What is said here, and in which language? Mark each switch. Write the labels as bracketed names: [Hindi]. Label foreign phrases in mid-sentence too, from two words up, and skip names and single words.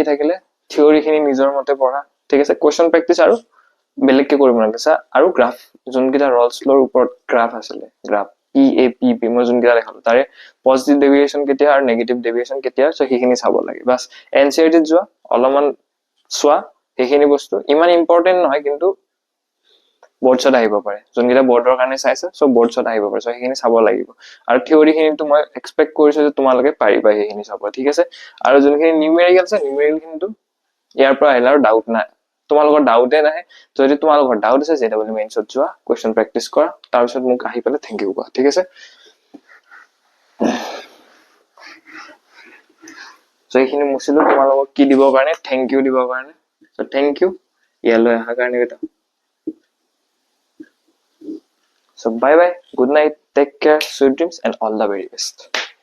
[Assamese] থাকিলে থিওৰি খিনি নিজৰ মতে পঢ়া ঠিক আছে [English] question practice [Assamese] আৰু বেলেগকে কৰিব নালাগে আৰু গ্ৰাফ যোনকিটা ৰলছ লৰ ওপৰত গ্ৰাফ আছিল গ্ৰাফ PAPP মই যোনকিটা দেখালো তাৰে [English] positive deviation [Assamese] কেতিয়া আৰু [English] negative deviation [Assamese] কেতিয়া সো হেখিনি চাব লাগে বাস এনসিআরটি যোৱা অলমান সোৱা হেখিনি বস্তু ইমান ইম্পৰ্টেন্ট নহয় কিন্তু [English] board shot [Assamese] আহিব পাৰে যোনকিটা বৰ্ডৰ কাৰণে চাইছে সো [English] board shot [Assamese] আহিব পাৰে সো হেখিনি চাব লাগিব আৰু থিওৰি খিনি তো মই এক্সপেক্ট কৰিছো যে তোমালোকে পাৰিবা হেখিনি চাব ঠিক আছে আৰু যোনখিনি নিউমেৰিকেল আছে নিউমেৰিকেল কিন্তু ইয়াৰ পৰা এলাৰ ডাউট নাই তোমালোকৰ ডাউটে নাই যদি তোমালোকৰ ডাউট আছে JEE মেইনছত যোৱা [English] question practice [Assamese] কৰা তাৰ পিছত মোক আহি পেলে [English] thank you [Assamese] কোৱা ঠিক আছে সো এইখিনি মুছিলো তোমালোকক কি দিব কাৰণে [English] thank you [Assamese] দিব কাৰণে সো [English] thank you [Assamese] ইয়ালৈ আহা কাৰণে বেটা [English] So bye bye, good night, take care, sweet dreams and all the very best.